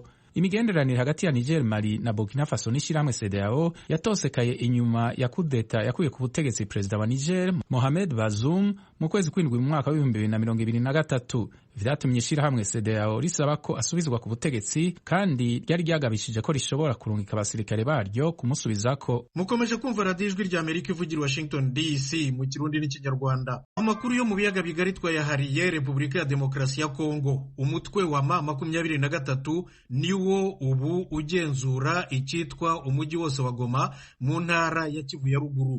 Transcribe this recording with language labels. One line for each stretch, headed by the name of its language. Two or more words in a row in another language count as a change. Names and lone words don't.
Rundi: Imigenderanire hagati ya Niger, Mali na Burkina Faso n'ishirahamwe CEDEAO yatosekaye inyuma ya kudeta yakuye ku butegetsi perezida wa Niger Mohamed Bazoum mu kwezi kw'indwi mu mwaka wa 2023. Vyatumye ishirahamwe CEDEAO risaba ko asubizwa ku butegetsi kandi ryari ryagabishije ko rishobora kurungika abasirikare baryo kumusubizako.
Kinyarwanda: Mukomeje kumva Radio Ijwi ry'Amerika ivugira Washington DC mu Kirundi n'Ikinyarwanda. Amakuru yo mu biyaga bigari twayahariye Repubulika ya Demokarasi ya Kongo. Umutwe wa M23 niwo ubu ugenzura icyitwa umujyi wose wa Goma mu ntara ya Kivu ya ruguru.